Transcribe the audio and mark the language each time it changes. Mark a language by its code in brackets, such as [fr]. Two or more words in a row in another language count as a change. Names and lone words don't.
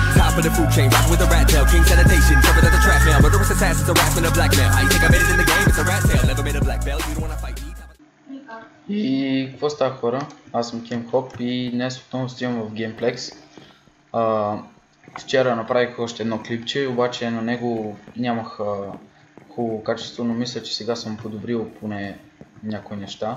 [en] top of the food chain, rockin' with a rat tail. King sanitation, covered at the trap mail. Murderous assassins, harassment of blackmail. How you think I made it in the game? It's a rat tail. Never made a black belt. You don't wanna fight me. [bg] И какво става, хора? Аз съм KimHop и днес отново стигам в Gameplex. Вчера направих още едно клипче, обаче на него нямах хубаво качество, но мисля, че сега съм подобрил поне някои неща.